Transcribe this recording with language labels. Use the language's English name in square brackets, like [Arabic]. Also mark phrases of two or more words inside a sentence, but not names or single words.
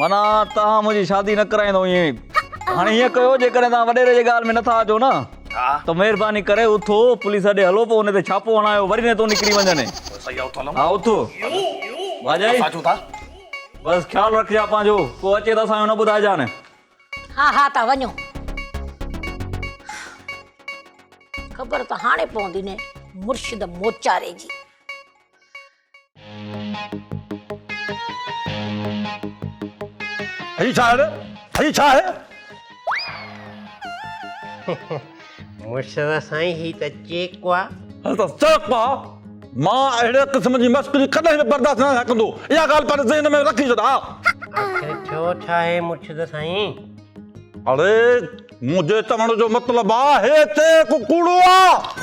[Sindhi] माना तव्हां मुंहिंजी शादी न कराईंदो ईअं हाणे हीअं कयो जेकॾहिं तव्हां वॾेरे जे ॻाल्हि में नथा अचो न त महिरबानी करे उथो पुलिस ॾे हलो पोइ हुन ते छापो हणायो वरी न तो निकिरी वञनि हा उथो भाॼाई बसि ख़्यालु रखिजा पंहिंजो को अचे त असांजो न ॿुधाइजा न हा हा ता वञो ख़बर त हाणे पवंदी न मुर्शिद मोचारे जी हई छा है हई छा है मुर्शिद साईं ही त चेकवा त चकवा मां अहिड़े क़िस्म जी मस्करी कॾहिं बि बर्दाश्त न कंदो इहा ॻाल्हि पर ज़हन में रखी छॾा आखिर छो छा आहे मुर्शिद साईं अरे मुंहिंजे चवण जो मतिलबु आहे हिते कूड़ो आहे